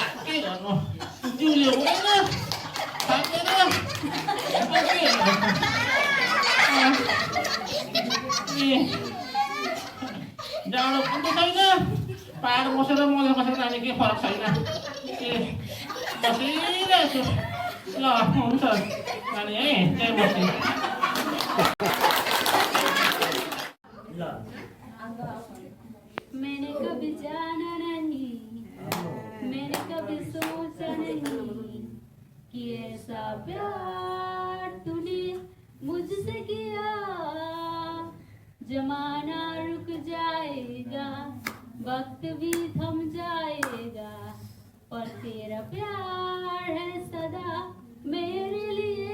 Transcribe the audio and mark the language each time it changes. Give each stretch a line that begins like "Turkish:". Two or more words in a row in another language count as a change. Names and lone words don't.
Nepali: के गर्नु जिउले हुँदैन थाक्दैन जाडो पनि छैन पहाड बसेर मजा बसेर जाने केही फरक छैन बसिरहेको छु ल हुन्छ नानी है त्यही बस्छु
Hindi: मैंने कभी जाना नहीं मैंने कभी सोचा नहीं कि ऐसा प्यार तूने मुझसे किया जमाना रुक जाएगा वक्त भी थम जाएगा पर तेरा प्यार है सदा मेरे लिए